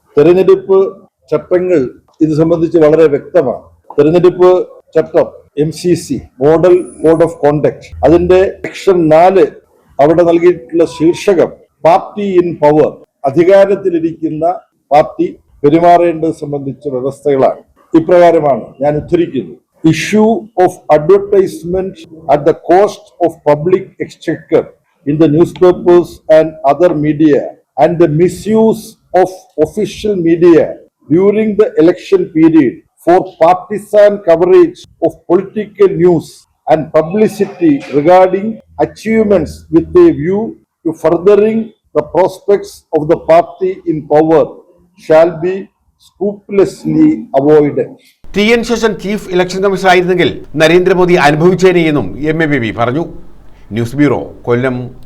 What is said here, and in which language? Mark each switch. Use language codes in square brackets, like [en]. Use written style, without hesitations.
[ml] തെരഞ്ഞെടുപ്പ് ചട്ടങ്ങൾ ഇത് സംബന്ധിച്ച് വളരെ വ്യക്തമാണ്. തെരഞ്ഞെടുപ്പ് ചട്ടം MCC model code of conduct അതിന്റെ സെക്ഷൻ 4 അവിടെ നൽകിയിട്ടുള്ള ശീർഷകം പാർട്ടി ഇൻ പവർ, അധികാരത്തിലിരിക്കുന്ന പാർട്ടി പെരുമാറേണ്ടത് സംബന്ധിച്ച വ്യവസ്ഥകളാണ്. ഇപ്രകാരമാണ് ഞാൻ ഉദ്ധരിക്കുന്നത്: [en] issue of advertisement at the cost of public exchequer in the newspapers and other media and the misuse of official media during the election period for partisan coverage of political news and publicity regarding achievements with a view to furthering the prospects of the party in power shall be scrupulously avoided. [ml] TN Seshan chief election commissioner ആയിരുന്നെങ്കിൽ Narendra Modi അനുഭവിച്ചേനെയെന്നും MA baby പറഞ്ഞു. News bureau, കൊല്ലം.